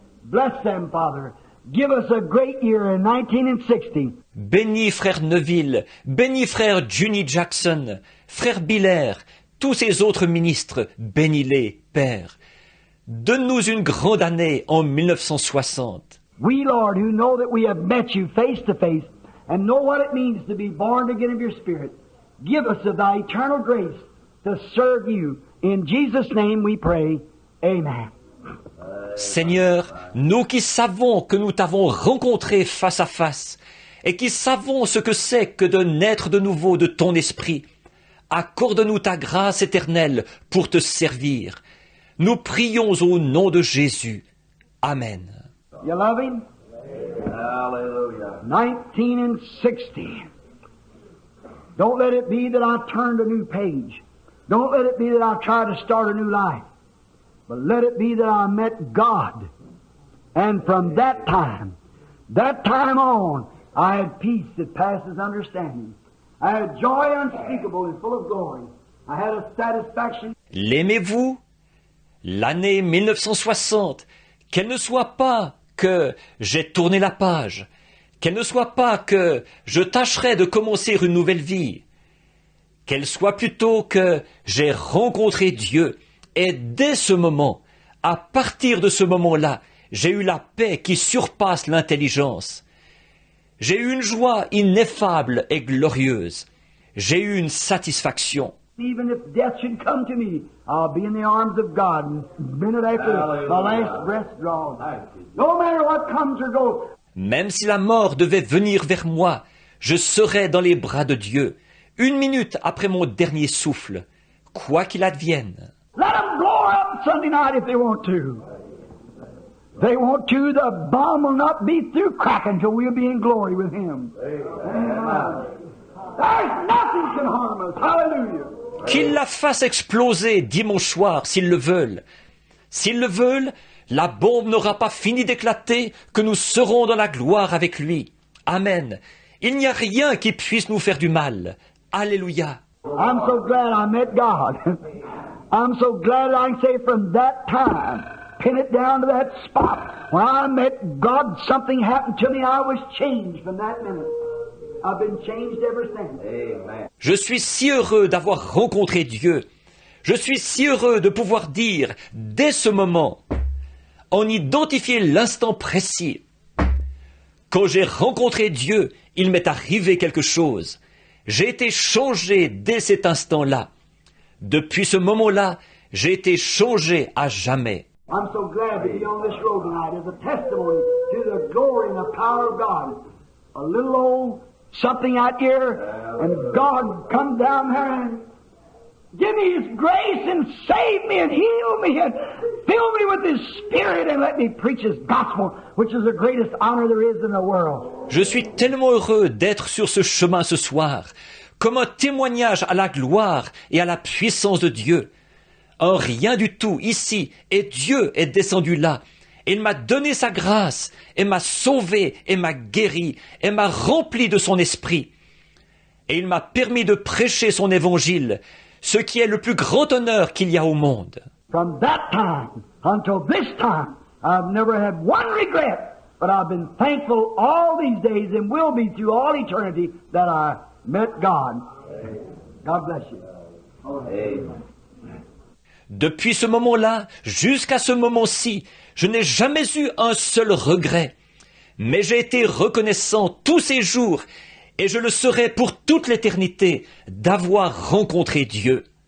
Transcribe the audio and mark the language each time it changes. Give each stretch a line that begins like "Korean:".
English: Bless them, Father. Give us a great year in 1960.
French: Bénis Frère Neville, bénis Frère Junie Jackson, Frère Biller, tous ces autres ministres, bénis-les, Père. Donne-nous une grande année en 1960.
English: We, Lord, who know that we have met You face to face and know what it means to be born again of Your Spirit, give us of Thy eternal grace to serve You. In Jesus' name we pray. Amen.
French: Seigneur, nous qui savons que nous t'avons rencontré face à face et qui savons ce que c'est que de naître de nouveau de ton esprit, accorde-nous ta grâce éternelle pour te servir. Nous prions au nom de Jésus. Amen.
English: You love Him? Hallelujah. 1960. Don't let it be that I turned a new page. Don't let it be that I try to start a new life. But let it be that I met God. And from that time on, I had peace that passes understanding. I had joy unspeakable and full of glory. I had a satisfaction.
French: L'aimez-vous? L'année 1960, qu'elle ne soit pas que j'ai tourné la page, qu'elle ne soit pas que je tâcherai de commencer une nouvelle vie, qu'elle soit plutôt que j'ai rencontré Dieu, et dès ce moment, à partir de ce moment-là, j'ai eu la paix qui surpasse l'intelligence. J'ai eu une joie ineffable et glorieuse. J'ai eu une satisfaction.
English: Even if death should come to me, I'll be in the arms of God. And minute after my last breath drawn. No matter what comes or goes.
French: Même si la mort devait venir vers moi, je serais dans les bras de Dieu, 1 minute après mon dernier souffle, quoi qu'il advienne.
English: Let them blow up Sunday night if they want to. They want to, the bomb will not be through cracking till we'll be in glory with Him. Amen. There's nothing can harm us. Hallelujah.
French: Qu'ils la fassent exploser dimanche soir, s'ils le veulent. S'ils le veulent, la bombe n'aura pas fini d'éclater que nous serons dans la gloire avec lui. Amen. Il n'y a rien qui puisse nous faire du mal. Alléluia.
English: I'm so glad I met God. I'm so glad I can say from that time, pin it down to that spot. When I met God, something happened to me. I was changed from that minute. I've been changed ever since. Amen.
French: Je suis si heureux d'avoir rencontré Dieu. Je suis si heureux de pouvoir dire, dès ce moment, en identifier l'instant précis. Quand j'ai rencontré Dieu, il m'est arrivé quelque chose. J'ai été changé dès cet instant-là. Depuis ce moment-là, j'ai été changé à jamais.
English: I'm so glad to be on this road tonight as a testimony to the glory and the power of God. A little old something out here, and God come down there and give me His grace and save me and heal me and fill me with His Spirit and let me preach His gospel, which is the greatest honor there is in the world.
French: Je suis tellement heureux d'être sur ce chemin ce soir, comme un témoignage à la gloire et à la puissance de Dieu. Un rien du tout ici, et Dieu est descendu là. Il m'a donné sa grâce, et m'a sauvé, et m'a guéri, et m'a rempli de son esprit. Et il m'a permis de prêcher son évangile, ce qui est le plus grand honneur qu'il y a au monde.
English: From that time until this time, I've never had one regret, but I've been thankful all these days and will be through all eternity that I met God. God bless you. Amen.
French: Depuis ce moment-là, jusqu'à ce moment-ci, je n'ai jamais eu un seul regret. Mais j'ai été reconnaissant tous ces jours, et je le serai pour toute l'éternité, d'avoir rencontré Dieu.